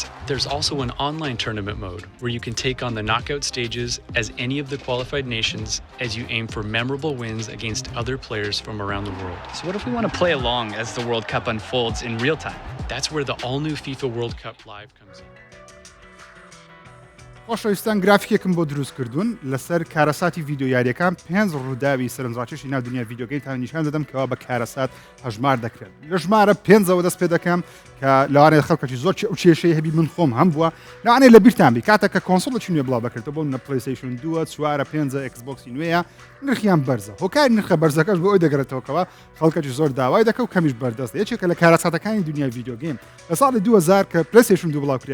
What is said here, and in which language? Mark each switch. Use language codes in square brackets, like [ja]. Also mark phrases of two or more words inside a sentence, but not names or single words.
[en] There's also an online tournament mode where you can take on the knockout stages as any of the qualified nations as you aim for memorable wins against other players from around the world. So what if we want to play along as the World Cup unfolds in real time? That's where the all-new FIFA World Cup Live comes in. [ckb] خۆشەویستان گرافیکێکم بۆ دروست کردوون لەسەر کارەساتی ڤیدیۆ یاریەکان 5 ڕووداوی سەرنجڕاکێشی ناو دنیا ڤیدیۆگەیتان نیشان دەدەم کەەوە بە کارەسات هەژمار دەکرێت لە ژمارە 5ەوە دەست پێ دەکەم کە لەوانەیە خەڵکەکی زۆر ئەو کێشەی هەبی من خۆم هەم بووە لەوانەیە لە بیرتان بی کاتێککە کۆنسۆڵێکی نوێ بڵاو بکرێتەوە بۆ نە پلەیستیشن 2 4 5 ئەکسبۆکسی نوێیە نرخیان بەرزە هۆکاری نرخە بەرزەکەش بۆ ئەوی دەگرێتەوەکەوە خەڵکەکی زۆر داوای دەکە و کەمیش بەردەست یەکێکە لە کارەساتەکانی دنیای ڤیدیۆگەیم لە ساڵی 2000 کە پلەیستیشن 2 بڵاو